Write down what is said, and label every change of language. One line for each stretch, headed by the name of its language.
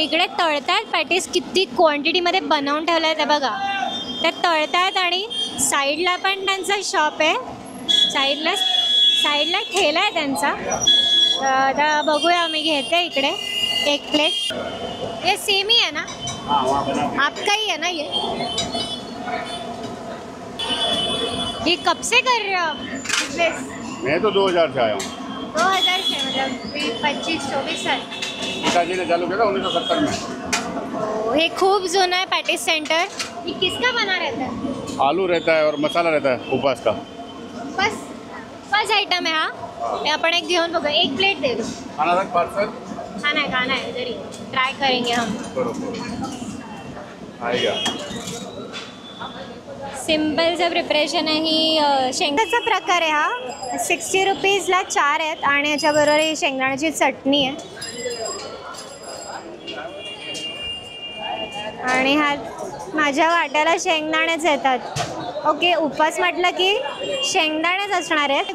Marathi: इकडे तळतात पॅटीस. किती क्वांटिटीमध्ये बनवून ठेवलं आहे ते बघा. ते तळतात आणि साईडला पण त्यांचा शॉप आहे. साईडला ठेला आहे त्यांचा. आता बघूया, मी घेते इकडे एक प्लेट.
Hindi: ये सेम ही है ना? आपका ही है ना ये कब से कर रहे हो आप बिजनेस? मैं तो 2000 से आया हूँ. 2000 से, मतलब 25-24 साल. पिताजी ने चालू किया था 1970 में. ये खूब जुना है पैटिस सेंटर. ये किसका बना रहता है? आलू रहता है और मसाला रहता है उपवास का. बस आइटम है.
Marathi: हाँ, ते आपण एक घेऊन बघू.
Hindi: एक प्लेट दे दो. खाना रख पार्सल. खाना है जरी ट्राई करेंगे हम. बरोबर आएगा.
Marathi: सिम्पलचं प्रिपरेशन आहे. ही शेंगदाण्याचा प्रकार आहे हा. 60 रुपीजला 4 आहेत आणि याच्याबरोबर ही शेंगदाण्याची चटणी आहे. आणि हा माझ्या वाट्याला शेंगदाणेच येतात. ओके, उपास म्हटलं की शेंगदाणेच असणार आहेत.